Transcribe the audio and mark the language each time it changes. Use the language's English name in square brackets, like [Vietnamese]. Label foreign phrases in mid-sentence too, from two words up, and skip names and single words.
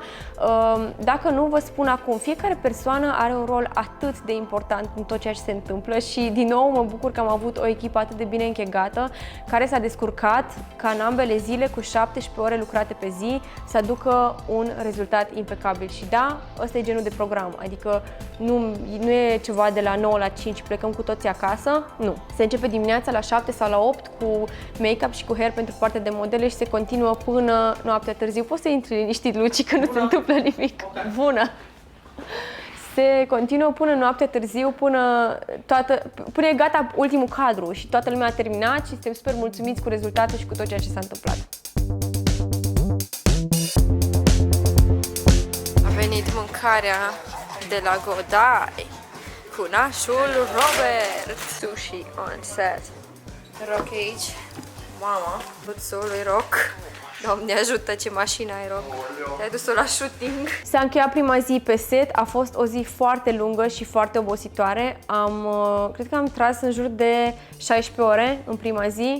[Romanian] Dacă nu, vă spun acum, fiecare persoană are un rol atât de important în tot ceea ce se întâmplă și din nou mă bucur că am avut o echipă atât de bine închegată care s-a descurcat ca în ambele zile cu 17 ore lucrate pe zi să aducă un rezultat impecabil. Și da, ăsta e genul de program, adică nu e ceva de la 9 la 5 plecăm cu toții acasă, nu. Se începe dimineața la 7 sau la 8 cu make-up și cu hair pentru partea de modele și se continuă până noaptea târziu. Poți să intri liniștit, Luci, că nu se întâmplă nimic. Bună! Se continuă până noaptea târziu, până e gata ultimul cadru și toată lumea a terminat și suntem super mulțumiți cu rezultatul și cu tot ceea ce s-a întâmplat. A venit mâncarea de la Godai cu nașul Robert. [English] Sushi on set. [Romanian] Rock aici. Mama, bățul lui Rock. Doamne ajută, ce mașină ai, Rock. Te-ai dus-o la shooting. S-a încheiat prima zi pe set, a fost o zi foarte lungă și foarte obositoare. Cred că am tras în jur de 16 ore în prima zi.